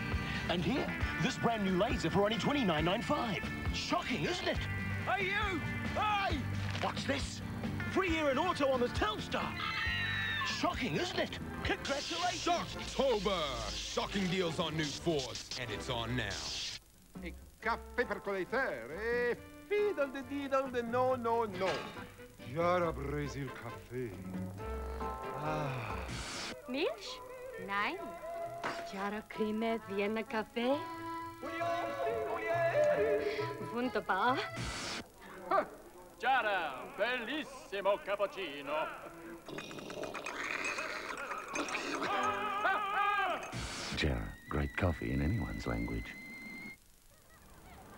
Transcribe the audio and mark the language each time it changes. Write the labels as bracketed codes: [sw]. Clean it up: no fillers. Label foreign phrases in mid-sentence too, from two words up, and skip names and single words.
[en] And here, this brand new laser for only $29.95. Shocking, isn't it? Hey, you! Hey! What's this? Free year in auto on this Telstar. Shocking, isn't it? Congratulations! Shocktober! Shocking deals on new Fords, and it's on now. E caffè percolateur, e fiddle de diddle de no, no, no. [it] Già presi il caffè. Ah. [de] Milch? Nein. Chiara Creme, Vienna Kaffee? Wunderbar. [it] Chiara, bellissimo cappuccino. [en] Jara, great coffee in anyone's language.